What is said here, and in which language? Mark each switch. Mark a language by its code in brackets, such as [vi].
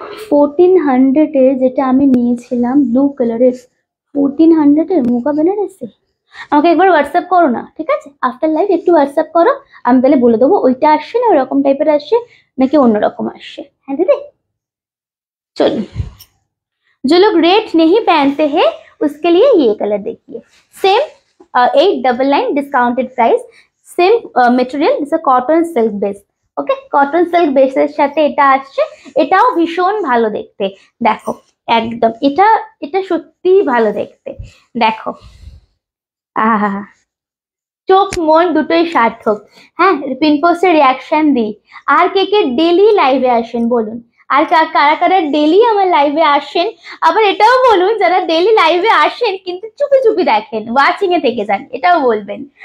[bn] 1400 এর যেটা আমি নিয়েছিলাম ব্লু কালারের, 1400 এর মুগা বেনারসি, আমাকে একবার হোয়াটসঅ্যাপ করো না, ঠিক আছে? আফটার লাইভ একটু হোয়াটসঅ্যাপ করো, আমি তাহলে বলে দেবো ওইটা আসছে না ওরকম টাইপের আসছে নাকি অন্যরকম আসছে। হ্যাঁ দিদি [hi] चलो, जो लोग रेड नहीं पहनते हैं उसके लिए ये कलर देखिए। Same 899 discounted price, same material, this cotton silk base, okay. [bn] Cotton silk বেসের সাথে এটা আসছে, এটাও ভীষণ ভালো দেখতে। দেখো একদম এটা এটা সত্যি ভালো দেখতে। দেখো আহা, চোখ মন দুটোই সার্থক। হ্যাঁ পিনপোস্টে রিয়াকশন দিই। আর কে কে ডেলি লাইভে আসেন বলুন, আর কারা কারা ডেলি আমার লাইভে আসেন, আবার এটাও বলুন যারা ডেলি লাইভে আসেন কিন্তু চুপি চুপি দেখেন, ওয়াচিং এ থেকে যান, এটাও বলবেন।